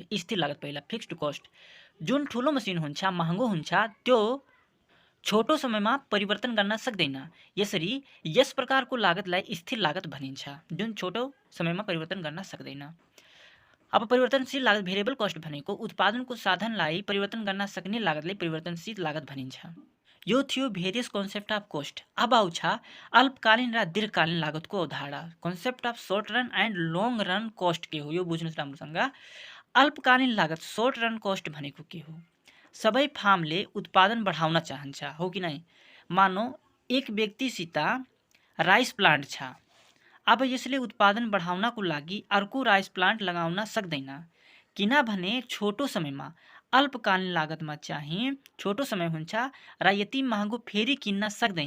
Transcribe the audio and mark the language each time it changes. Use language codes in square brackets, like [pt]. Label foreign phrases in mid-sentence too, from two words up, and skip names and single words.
[ne] स्थिर लागत पहिला [en] fixed cost [ne] जुन ठुलो मसिन हुन्छ, महँगो हुन्छ, त्यो छोटो समयमा परिवर्तन गर्न सक्दैन। यसरी यस प्रकारको लागतलाई स्थिर लागत भनिन्छ, जुन छोटो समयमा परिवर्तन गर्न सक्दैन। अब परिवर्तनशील लागत [en] variable cost [ne] भनेको उत्पादनको साधनलाई परिवर्तन गर्न सक्ने लागतलाई परिवर्तनशील लागत भनिन्छ। यो थियो [en] various concept of cost. [ne] अब आउ छ अल्पकालीन र दीर्घकालीन लागतको अवधारणा। [en] concept of short run and long run cost [ne] के हो यो बुझ्नुस् राम्रोसँग। अल्पकालीन लागत [en] short run cost [ne] भनेको के हो? सबै फार्मले उत्पादन बढाउन चाहन्छ, हो कि नै? मानौ एक व्यक्तिसित [en] rice plant [ne] छ। अब यसले उत्पादन बढाउनको लागि अर्को [en] rice plant [ne] लगाउन सक्दैन, किनभने छोटो समयमा अल्पकालीन लागतमा चाहिँ छोटो समय हुन्छ र यति महँगो फेरि किन्न सक्दैन।